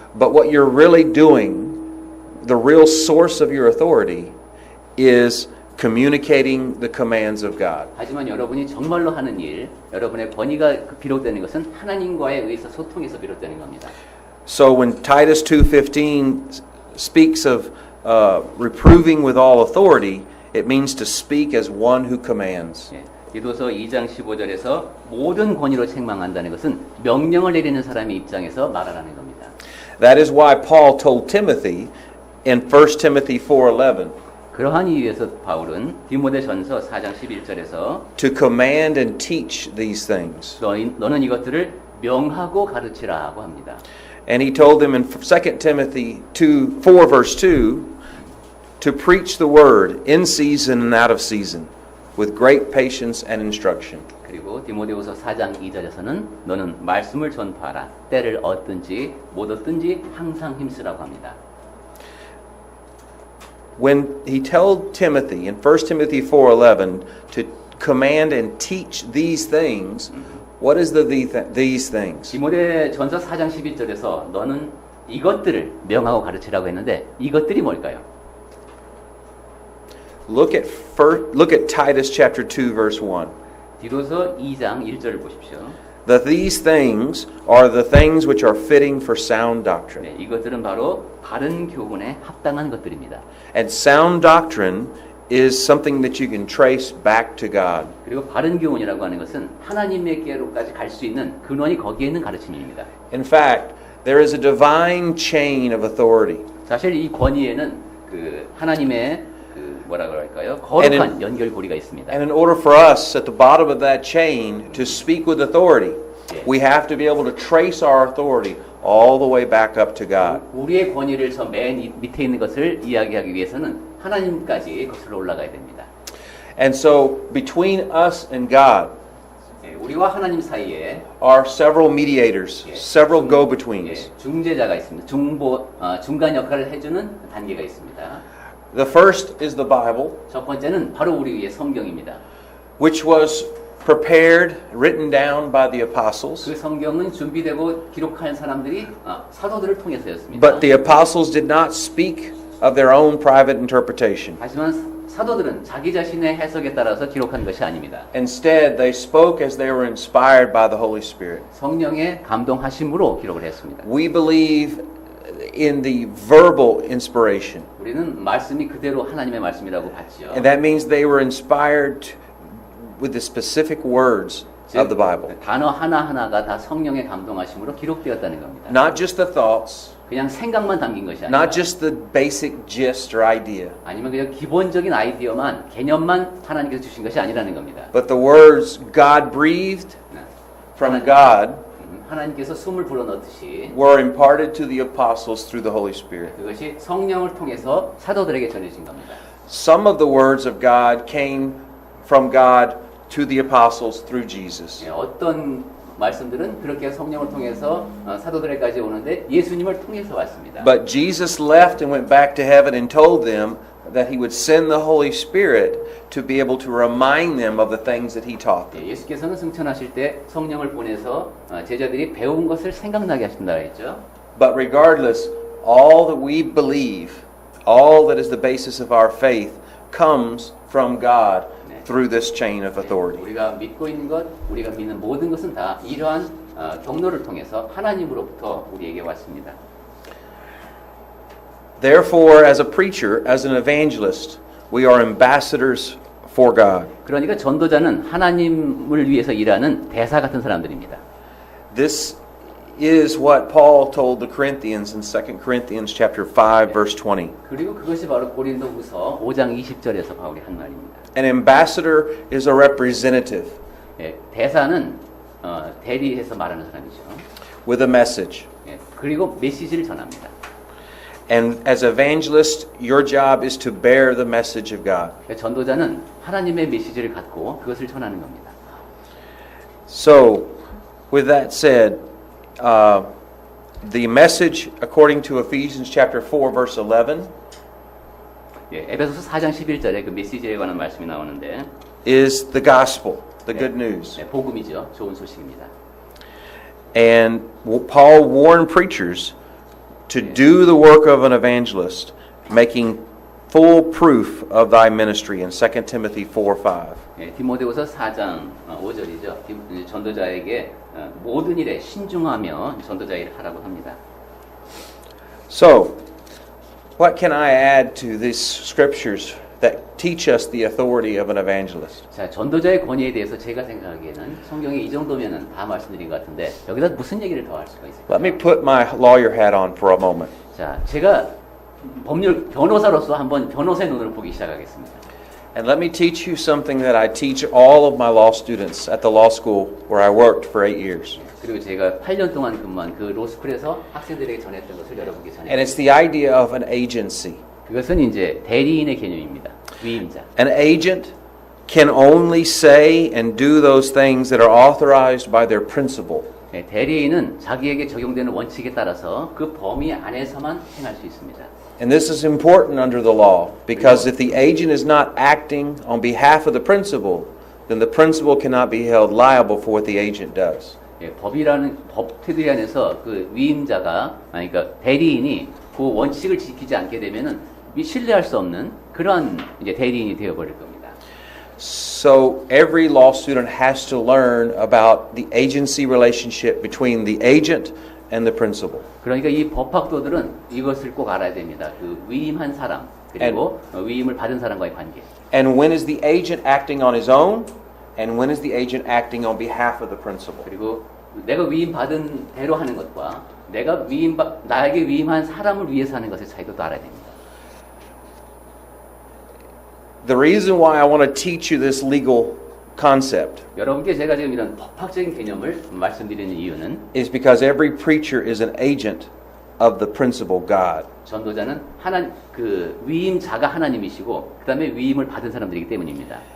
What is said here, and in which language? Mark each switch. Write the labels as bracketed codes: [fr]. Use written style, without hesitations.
[en] But what you're really doing, the real source of your authority, is communicating the commands of God. [ko] 하지만 여러분이 정말로 하는 일, 여러분의 권위가 비롯되는 것은 하나님과의 의해서 소통에서 비롯되는 겁니다. [en] So when Titus 2:15 speaks of reproving with all authority, it means to speak as one who commands. [ko] 예, 디도서 2장 15절에서 모든 권위로 책망한다는 것은 명령을 내리는 사람의 입장에서 말하라는 겁니다. [en] That is why Paul told Timothy in 1 Timothy 4:11 [ko] 그러한 이유에서 바울은 디모데전서 4장 11절에서 [en] to command and teach these things. [ko] 너는 이것들을 명하고 가르치라고 합니다. [en] And he told them in 2 Timothy 4 verse 2 to preach the word in season and out of season with great patience and instruction. [ko] 그리고 디모데후서 4장 2절에서는 너는 말씀을 전파하라. 때를 얻든지 못 얻든지 항상 힘쓰라고 합니다. [en] When he told Timothy in 1 Timothy 4:11 to command and teach these things, what is these things? [ko] 디모데전서 4장 11절에서 너는 이것들을 명하고 가르치라고 했는데 이것들이 뭘까요? [en] Look at Titus chapter 2 verse 1. [ko] 디도서 2장 1절을 보십시오. [en] That these things are the things which are fitting for sound doctrine. [ko] 네, 이것들은 바로 바른 교훈에 합당한 것들입니다. [en] And sound doctrine is something that you can trace back to God. [ko] 그리고 바른 교훈이라고 하는 것은 하나님에게로까지 갈 수 있는 근원이 거기에 있는 가르침입니다. [en] In fact, there is a divine chain of authority. [ko] 사실 이 권위에는 그 하나님의 뭐라 그럴까요? 거룩한 연결고리가 있습니다. [en] And in order for us at the bottom of that chain to speak with authority, we have to be able to trace our authority all the way back up to God. [ko] 우리의 권위를 저 맨 밑에 있는 것을 이야기하기 위해서는 하나님까지 거슬러 올라가야 됩니다. [en] And so between us and God [ko] 우리와 하나님 사이에 [en] are several mediators, several go-betweens. [ko] 중재자가 있습니다. 중간 역할을 해주는 단계가 있습니다. [en] The first is the Bible, [ko] 첫 번째는 바로 우리 위의 성경입니다. [en] which was prepared, written down by the apostles. [ko] 그 성경은 준비되고 기록한 사람들이 사도들을 통해서였습니다. [en] But the apostles did not speak of their own private interpretation. [ko] 하지만 사도들은 자기 자신의 해석에 따라서 기록한 것이 아닙니다. [en] Instead, they spoke as they were inspired by the Holy Spirit. [ko] 성령의 감동하심으로 기록을 했습니다. [en] We believe in the verbal inspiration. [ko] 우리는 말씀이 그대로 하나님의 말씀이라고 봤지요. [en] And that means they were inspired with the specific words of the Bible. [ko] 단어 하나하나가 다 성령의 감동하심으로 기록되었다는 겁니다. [en] Not just the thoughts, [ko] 그냥 생각만 담긴 것이 아니라 [en] not just the basic gist or idea, [ko] 아니면 그냥 기본적인 아이디어만 개념만 하나님께서 주신 것이 아니라는 겁니다. [en] but the words God breathed from God [ko] 하나님께서 숨을 불어넣듯이 [en] were imparted to the apostles through the Holy Spirit. [ko] 그것이 성령을 통해서 사도들에게 전해진 겁니다. [en] Some of the words of God came from God to the apostles through Jesus. [ko] 어떤 말씀들은 그렇게 성령을 통해서 사도들에게까지 오는데 예수님을 통해서 왔습니다. [en] But Jesus left and went back to heaven and told them that he would send the Holy Spirit to be able to remind them of the things that he taught them. [ko] 예수께서는 승천하실 때 성령을 보내서 제자들이 배운 것을 생각나게 하신다 했죠. [en] But regardless, all that we believe, all that is the basis of our faith, comes from God through this chain of authority. [ko] 우리가 믿고 있는 것, 우리가 믿는 모든 것은 다 이러한 경로를 통해서 하나님으로부터 우리에게 왔습니다. [en] Therefore, as a preacher, as an evangelist, we are ambassadors for God. [ko] 그러니까 전도자는 하나님을 위해서 일하는 대사 같은 사람들입니다. [en] This is what Paul told the Corinthians in 2 Corinthians chapter 5 verse 20. [ko] 그리고 그것이 바로 고린도후서 5장 20절에서 바울이 한 말입니다. [en] An ambassador is a representative [ko] 대사는 대리해서 말하는 사람이죠. [en] with a message. [ko] 그리고 메시지를 전합니다. [en] And as evangelists, your job is to bear the message of God. [ko] 전도자는 하나님의 메시지를 갖고 그것을 전하는 겁니다. [en] So, with that said, the message according to Ephesians chapter 4 verse 11 [ko] 에베소서 4장 11절에 그 메시지에 관한 말씀이 나오는데 [en] is the gospel, the good news. [ko] 복음이죠. 좋은 소식입니다. [en] And Paul warned preachers to do the work of an evangelist, making full proof of thy ministry in 2 Timothy 4:5. [ko] 디모데후서 4장 5절이죠. 전도자에게 모든 일에 신중하며 전도자 일을 하라고 합니다. [en] So, what can I add to these scriptures that teach us the authority of an evangelist? [ko] 자, 전도자의 권위에 대해서 제가 생각하기에는 성경에 이 정도면은 다 말씀드린 것 같은데 여기다 무슨 얘기를 더 할 수가 있을까요? [en] Let me put my lawyer hat on for a moment. [ko] 자, 제가 법률 변호사로서 한번 변호사의 눈으로 보기 시작하겠습니다. [en] And let me teach you something that I teach all of my law students at the law school where I worked for 8 years. [ko] 그리고 제가 8년 동안 근무한 그 로스쿨에서 학생들에게 전했던 것을 여러분께 [en] And [ko] 전해드립니다. [en] it's the idea of an agency. [ko] 그것은 이제 대리인의 개념입니다. 위임자. [en] An agent can only say and do those things that are authorized by their principal. [ko] 대리인은 자기에게 적용되는 원칙에 따라서 그 범위 안에서만 행할 수 있습니다. [en] And this is important under the law because if the agent is not acting on behalf of the principal, then the principal cannot be held liable for what the agent does. [ko] 법이라는 법 테두리 안에서 그 위임자가 그러니까 대리인이 그 원칙을 지키지 않게 되면은 신뢰할 수 없는 그런 이제 대리인이 되어 버릴 겁니다. [en] So every law student has to learn about the agency relationship between the agent and the principal. [ko] 그러니까 이 법학도들은 이것을 꼭 알아야 됩니다. 그 위임한 사람 그리고 위임을 받은 사람과의 관계. [en] And when is the agent acting on his own? And when is the agent acting on behalf of the principal? [ko] 그리고 내가 위임 받은 대로 하는 것과 내가 나에게 위임한 사람을 위해서 하는 것의 차이도 또 알아야 됩니다. [en] The reason why I want to teach you this legal concept [ko] 여러분께 제가 지금 이런 법학적인 개념을 말씀드리는 이유는 [en] is because every preacher is an agent of the principal God. [ko] 전도자는 그 위임자가 하나님이시고 그다음에 위임을 받은 사람들이기 때문입니다.